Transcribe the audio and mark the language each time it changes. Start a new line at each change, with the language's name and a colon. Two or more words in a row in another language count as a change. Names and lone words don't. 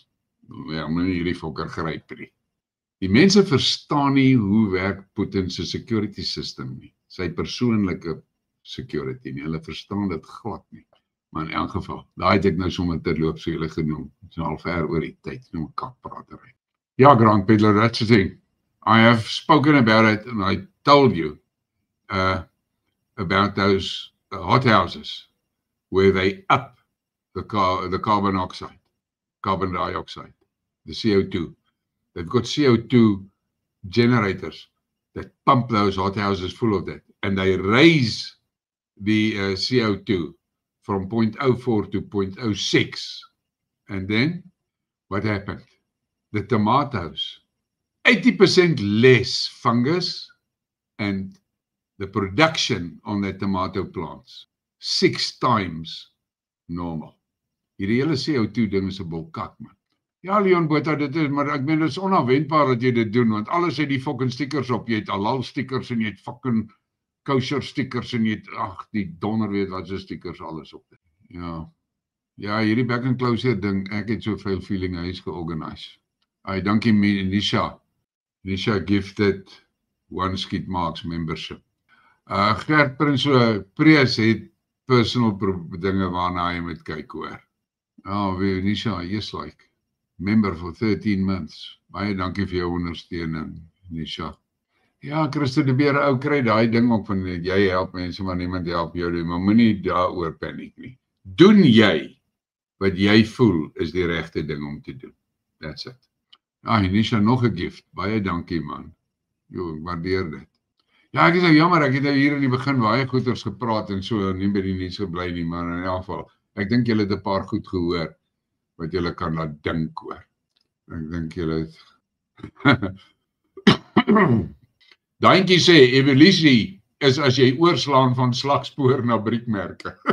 Afrikaans: Ja, moenie hierdie fokker gryp nie. Die mense verstaan nie hoe werk Putin se
English: security system
Afrikaans: nie. Sy persoonlike security nie. Hulle verstaan dit glad nie. Maar in elk geval, daai het ek nou sommer terloop so julle genoem. Dit is al ver oor die tyd, noem kakpratery. Ja,
English: Grand Peddler, that's the thing. I have spoken about it and I told you about those hothouses where they up the carbon dioxide, the CO2. They've got CO2 generators that pump those hothouses full of that and they raise the CO2 from 0.04 to 0.06. And then, what happened? The tomatoes, 80% less fungus, and the production on the tomato plants, 6 times normal.
Afrikaans: Hierdie hele CO2 ding is 'n bolkak, man. Ja, Leon Botha, dit is, maar ek meen, dit is onafwendbaar dat jy dit doen, want alles het die fucking stickers op, jy het
English: halal stickers
Afrikaans: en jy het fucking
English: kosher stickers
Afrikaans: en jy het, ag, die donder weet wat se stickers alles op dit. Ja, hierdie
English: back and closure
Afrikaans: ding, ek het soveel feeling hy is georganiseer. Dankie Nisha.
English: Nisha gifted one Skid Marks membership.
Afrikaans: Gert Prinsloo Prees het personal dinge waarna hy moet kyk hoor.
English: Nisha, yes like member for 13 months.
Afrikaans: Baie dankie vir jou ondersteuning, Nisha. Ja, Christo de Beer, ou kry daai ding ook van jy help mense maar niemand help jou nie, maar moenie daaroor paniek nie. Doen jy wat jy voel is die regte ding om te doen.
English: That's it. Nisha,
Afrikaans: nog 'n gift. Baie dankie man. Jo, ek waardeer dit. Ja, ek is nou jammer, ek het nou hier in die begin baie goeders gepraat en so nie by die nuus gebly nie, maar in elk geval, ek dink julle het 'n paar goed gehoor wat julle kan laat dink hoor. Ek dink julle het Daantjie sê, evolusie is as jy oorslaan van slagspoor na briekmerke.